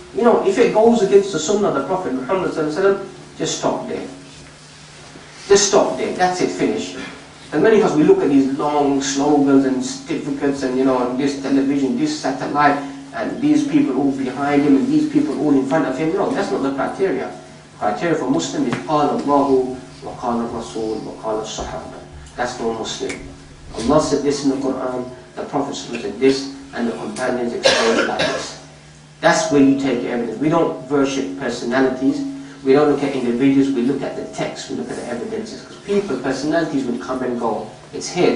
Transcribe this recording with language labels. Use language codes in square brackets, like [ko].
[en] You know, if it goes against the Sunnah of the Prophet Muhammad, just stop there. Just stop there. That's it, finish. And many of us, we look at these long slogans and certificates and, this television, this satellite, and these people all behind him and these people all in front of him. No, that's not the criteria. Criteria for Muslim is [ar] قال الله وقال الرسول وقال الصحابة. [en] That's for Muslim. Allah said this in the Quran, the Prophet said this, and the companions explained it like this. That's where you take evidence. We don't worship personalities. We don't look at individuals. We look at the text. We look at the evidences. Because people, personalities will come and go. It's here.